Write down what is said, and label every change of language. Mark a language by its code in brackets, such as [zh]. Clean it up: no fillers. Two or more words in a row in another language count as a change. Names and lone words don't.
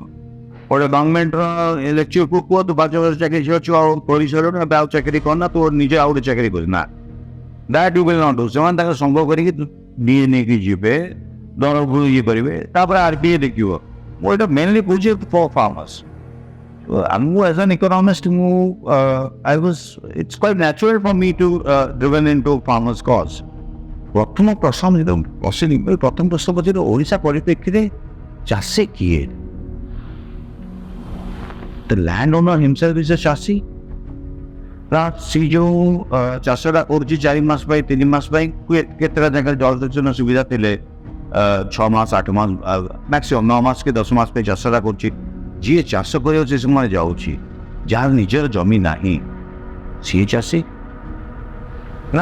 [or] ଗୋଟେ ଗଭର୍ଣ୍ଣମେଣ୍ଟର ଲେକ୍ଚରକୁ କୁହ ତୁ 5 ବର୍ଷ ଚାକିରି ଛାଡ଼ୁଛୁ ଆଉ ପରିସରରେ ଏବେ ଆଉ ଚାକିରି କରନା, ତୁ ନିଜେ ଆଉ ଗୋଟେ ଚାକିରି କରୁ, ନା [en] that you will not do. [or] ସେମାନେ ତାଙ୍କ ସଂଘ କରିକି ଡିଏ ନେଇକି ଯିବେ, ଦରକୁ ଇଏ କରିବେ, ତାପରେ RBI ଦେଖିବ। ମୁଁ ଏଇଟା ମେନଲି କହୁଛି [en] for farmers. ମୁଁ as an economist it's quite natural for me to driven into farmers cause. [or] ପ୍ରଥମ ପ୍ରଶ୍ନ ପଶିଲି, ପ୍ରଥମ ପ୍ରଶ୍ନ ପଚାରିଲି ଓଡ଼ିଶା ପରିପ୍ରେକ୍ଷୀରେ ଚାଷୀ କିଏ? [en] The landowner himself is a ଚାଷୀ। [or] ସେ ଯେଉଁ ଚାଷଟା କରୁଛି 4 ମାସ ପାଇଁ 3 ମାସ ପାଇଁ, କେତେଟା ଜାଗାରେ ଜଳସେଚନ ସୁବିଧା ଥିଲେ 6 ମାସ 8 ମାସ ମ୍ୟାକ୍ସିମମ୍ 9 ମାସ କି 10 ମାସ ପାଇଁ ଚାଷଟା କରୁଛି। ଯିଏ ଚାଷ କରିବାକୁ ସେ ସମୟରେ ଯାଉଛି, ଯାହାର ନିଜର ଜମି ନାହିଁ, ସିଏ ଚାଷୀ ନା?